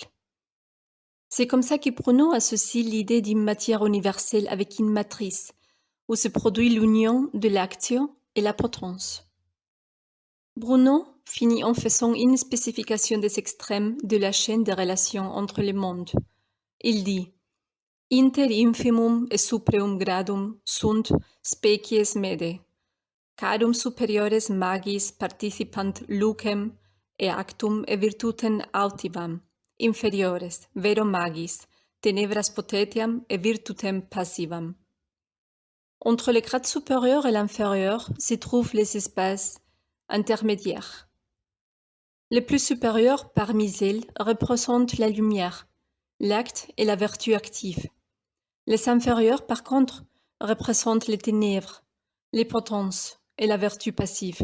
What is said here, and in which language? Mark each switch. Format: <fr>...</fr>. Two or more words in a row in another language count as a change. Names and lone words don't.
<fr>C'est comme ça que Bruno associe l'idée d'une matière universelle avec une matrice, où se produit l'union de l'action et la potence. Bruno finit en faisant une spécification des extrêmes de la chaîne des relations entre les mondes. Il dit</fr> <la>« Inter infimum et supreum gradum sunt species mede, cadum superiores magis participant lucem et actum et virtutem altivam, inferiores, vero magis, tenebras potentiam et virtutem passivam.</la> <fr>» Entre les grades supérieurs et l'inférieur se trouvent les espaces intermédiaires. Les plus supérieurs parmi elles représentent la lumière, l'acte et la vertu active. Les inférieurs, par contre, représentent les ténèbres, les potences et la vertu passive.</fr>